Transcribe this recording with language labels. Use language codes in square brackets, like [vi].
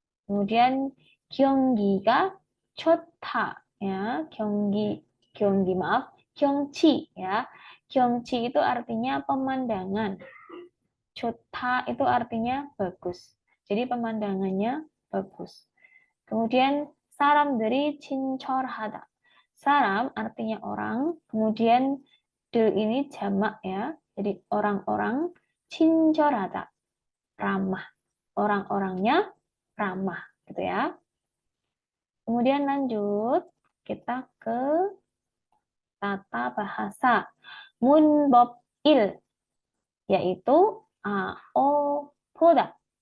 [id] Kemudian [ko] 경기가 좋다 [id] ya, 경기 maaf, 경치 ya. 경치 itu artinya pemandangan. 좋다 itu artinya bagus. Jadi pemandangannya bagus. Kemudian [ko] 사람들이 친절하다. [id] 사람 artinya orang, kemudian 들 ini jamak ya. Jadi orang-orang 친절하다. Ramah. Orang-orangnya ramah gitu ya. Kemudian lanjut kita ke tata bahasa 문법일 yaitu AO boda.